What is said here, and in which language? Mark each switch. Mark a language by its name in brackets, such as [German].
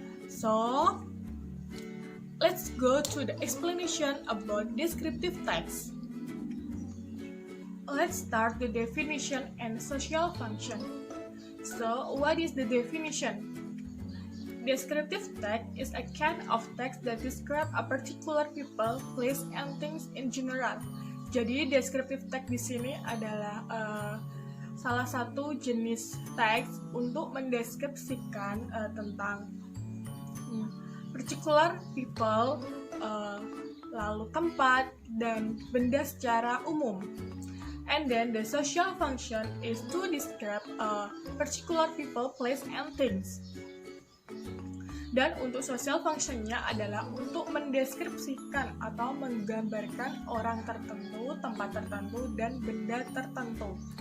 [English] So, let's go to the explanation about descriptive text. Let's start the definition and social function. So, what is the definition? Descriptive text is a kind of text that describe a particular people, place, and things in general. [Indonesian] Jadi, descriptive text di sini adalah salah satu jenis teks untuk mendeskripsikan tentang [English] particular people, [Indonesian] lalu tempat dan benda secara umum. [English] And then the social function is to describe particular people, place, and things. [Indonesian] Dan untuk social functionnya adalah untuk mendeskripsikan atau menggambarkan orang tertentu, tempat tertentu, dan benda tertentu.